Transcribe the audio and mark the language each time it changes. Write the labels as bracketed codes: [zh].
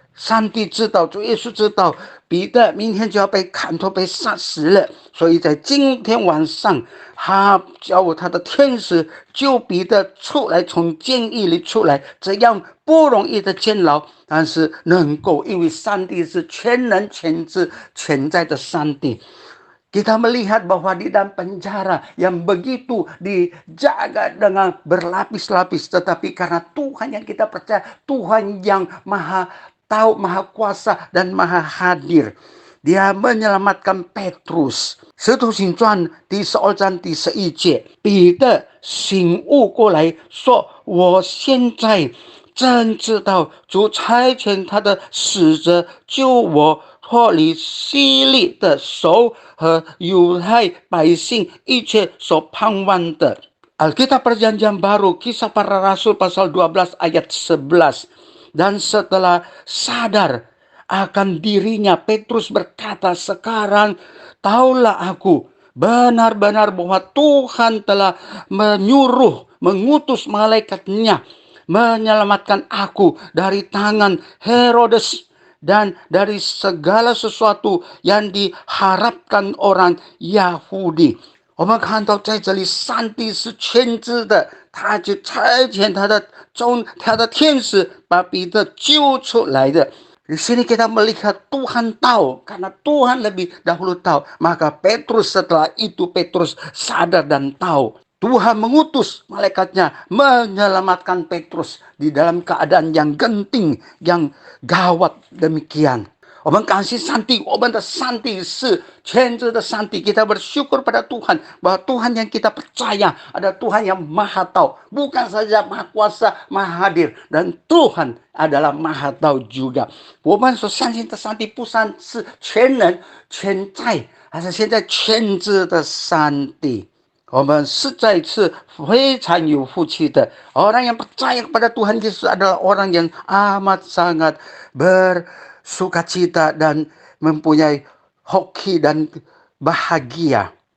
[zh] 上帝知道，主耶稣知道彼得明天就要被砍头被杀死了，所以在今天晚上，他叫他的天使救彼得出来，从监狱里出来，这样不容易的监牢，但是能够，因为上帝是全能全知全在的上帝。 [id] Kita melihat bahwa di dalam penjara yang begitu dijaga dengan berlapis-lapis, tetapi karena Tuhan yang kita percaya, Tuhan yang Maha tahu, maha kuasa dan maha hadir. Dia menyelamatkan Petrus。 [zh] 使徒行传第12章第11节，彼得醒悟过来说：“我现在真知道主差遣他的使者救我脱离希律的手和犹太百姓一切所盼望的。” [id] Alkitab Perjanjian Baru, Kisah Para Rasul pasal 12 ayat 11. Dan setelah sadar akan dirinya, Petrus berkata, "Sekarang tahulah aku benar-benar bahwa Tuhan telah mengutus malaikatnya menyelamatkan aku dari tangan Herodes dan dari segala sesuatu yang diharapkan orang Yahudi." [zh] 我们看到在这里，上帝是全知的，他就差遣他的天使把彼得救出来的。 [id] Di sini kita melihat Tuhan tahu, karena Tuhan lebih dahulu tahu. Maka Petrus setelah itu Petrus sadar dan tahu. Tuhan mengutus malaikatnya menyelamatkan Petrus di dalam keadaan yang genting, yang gawat demikian. [zh] 我们感谢上帝，我们的上帝是全知的上帝。 [id] Kita bersyukur pada Tuhan bahwa Tuhan yang kita percaya adalah Tuhan yang maha tahu, bukan saja maha kuasa, maha hadir, dan Tuhan adalah maha tahu juga。 [zh] 我们所相信的上帝不单是全能全在，而是现在全知的上帝。我们实在是非常有福气的。 [id] Orang yang percaya kepada Tuhan Yesus adalah orang yang amat sangat bersukacita dan mempunyai hoki dan bahagia。